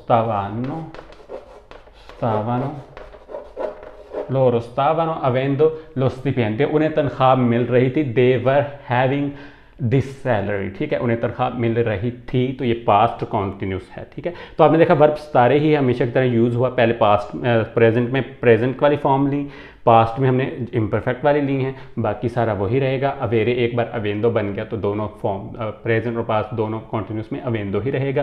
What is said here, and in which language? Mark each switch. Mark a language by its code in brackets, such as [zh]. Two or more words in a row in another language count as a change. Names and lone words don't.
[it] stavano avendo lo stipendio, [hi] उन्हें तनख्वाह मिल रही थी, [en] they were having this salary, [hi] ठीक है, उन्हें तनख्वाह मिल रही थी, तो ये [en] past continuous [hi] है, ठीक है। तो आपने देखा वर्ब सारे ही हमेशा की तरह यूज़ हुआ, पहले [en] past present [hi] में प्रेजेंट वाली फॉर्म ली, पास्ट में हमने इम्परफेक्ट वाली ली हैं, बाकी सारा वही रहेगा। अवेरे एक बार अवेंदो बन गया तो दोनों फॉर्म प्रेजेंट और पास्ट दोनों कॉन्टिन्यूस में अवेंदो ही रहेगा।